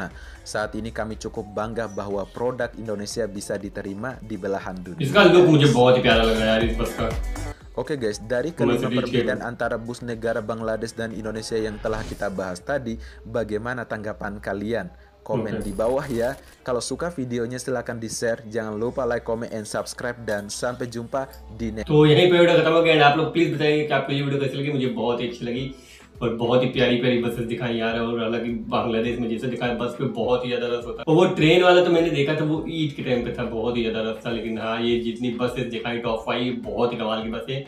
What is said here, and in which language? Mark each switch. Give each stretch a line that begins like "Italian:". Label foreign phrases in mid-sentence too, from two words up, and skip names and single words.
Indonesian: Saat ini kami cukup bangga bahwa produk Indonesia bisa diterima di belahan dunia. Oke guys, dari kelima perbedaan antara bus negara Bangladesh dan Indonesia yang telah kita bahas tadi, bagaimana tanggapan kalian? Komen di bawah ya. Kalau suka videonya silahkan di-share, jangan lupa
English: like, comment, and subscribe,
Indonesian: dan sampai jumpa di next.
Hindi: तो यहीं पे वीडियो खत्म हो गया। आप लोग प्लीज बताइए कि आपको ये वीडियो कैसी लगी। मुझे बहुत अच्छी लगी। और बहुत ही प्यारी प्यारी बसेस दिखाई यार। और हालांकि बांग्लादेश में जैसे दिखाया बस पे बहुत ही ज्यादा रस होता है। और वो ट्रेन वाला तो मैंने देखा था, वो ईद के टाइम पे था, बहुत ही ज्यादा रस था। लेकिन हाँ, ये जितनी बसेस दिखाई टॉप 5 बहुत ही कमाल की बस है।